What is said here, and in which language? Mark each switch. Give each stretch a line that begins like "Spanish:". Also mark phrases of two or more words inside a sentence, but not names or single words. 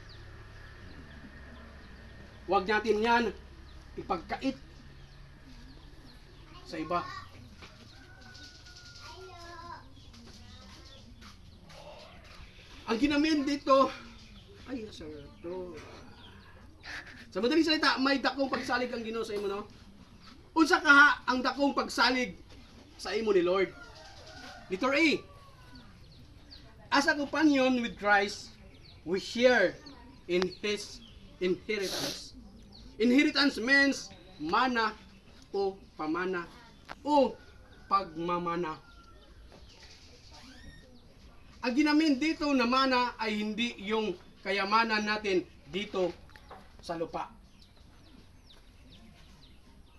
Filipino: Huwag natin yan ipagkait sa iba. Ang ginamin dito, ay, sir, to. Sa madaling salita,
Cebuano: may dakong pagsalig ang Ginoo sa imo, no? Unsa kaha ang dakong pagsalig sa imo ni Lord?
English: Letter A. As a companion with Christ, we share in His inheritance. Inheritance means
Filipino: mana o pamana o pagmamana. Ang ginamin dito na mana ay hindi yung kayamanan natin dito sa lupa.